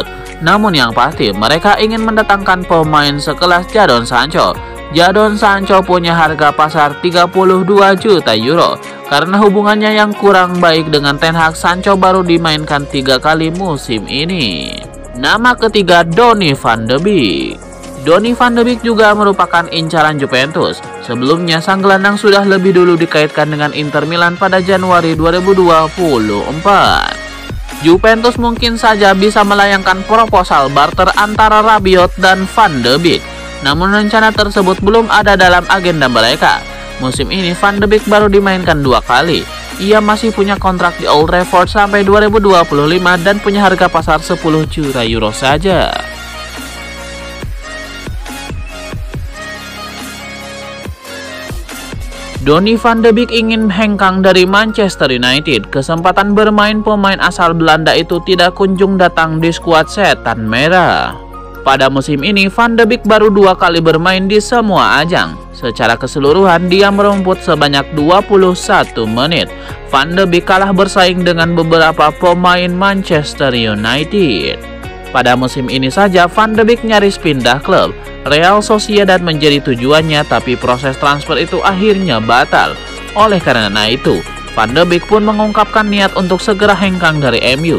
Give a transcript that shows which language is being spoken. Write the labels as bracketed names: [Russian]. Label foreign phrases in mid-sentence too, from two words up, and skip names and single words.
[Indonesian] Namun yang pasti mereka ingin mendatangkan pemain sekelas Jadon Sancho. Jadon Sancho punya harga pasar 32 juta euro. Karena hubungannya yang kurang baik dengan Ten Hag, Sancho baru dimainkan 3 kali musim ini. Nama ketiga, Donny van de Beek. Donny van de Beek juga merupakan incaran Juventus. Sebelumnya sang gelandang sudah lebih dulu dikaitkan dengan Inter Milan pada Januari 2024. Juventus mungkin saja bisa melayangkan proposal barter antara Rabiot dan van de Beek. Namun rencana tersebut belum ada dalam agenda mereka. Musim ini Van de Beek baru dimainkan 2 kali. Ia masih punya kontrak di Old Trafford sampai 2025 dan punya harga pasar 10 juta euro saja. Donny van de Beek ingin hengkang dari Manchester United. Kesempatan bermain pemain asal Belanda itu tidak kunjung datang di skuad Setan Merah. Pada musim ini, Van de Beek baru 2 kali bermain di semua ajang. Secara keseluruhan, dia merumput sebanyak 21 menit. Van de Beek kalah bersaing dengan beberapa pemain Manchester United. Pada musim ini saja, Van de Beek nyaris pindah klub. Real Sociedad menjadi tujuannya, tapi proses transfer itu akhirnya batal. Oleh karena itu, Van de Beek pun mengungkapkan niat untuk segera hengkang dari MU.